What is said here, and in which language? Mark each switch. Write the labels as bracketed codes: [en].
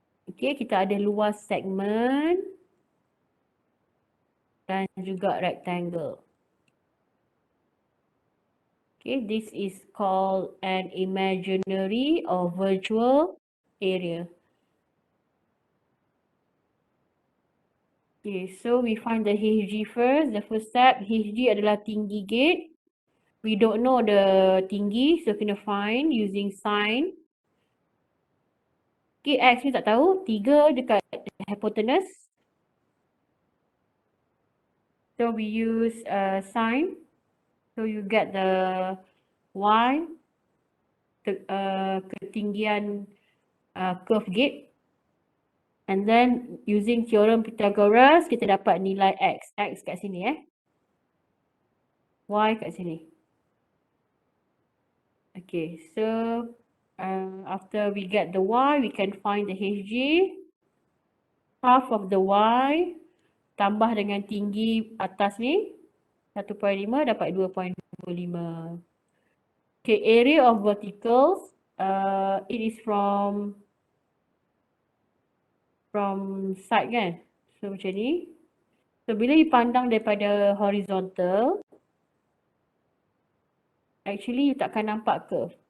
[ms] Okay, kita ada luas segmen dan juga rectangle. [en] Okay, this is called an imaginary or virtual area. Okay, so we find the HG first. The first step, HG [ms] adalah tinggi gate. [en] We don't know the tinggi, so kena find using sign. [ms] Okay, X ni tak tahu. 3 dekat hypotenuse. [en] So we use sign. So you get the Y, ketinggian curve gate. And then using theorem Pythagoras, [ms] kita dapat nilai X. X kat sini Y kat sini. [en] Okay, so after we get the Y, we can find the HG. Half of the Y [ms] tambah dengan tinggi atas ni 1.5 dapat 2.25. [en] Okay, area of verticals, it is from side kan. [ms] So macam ni. So bila you pandang daripada horizontal, actually you takkan nampak curve.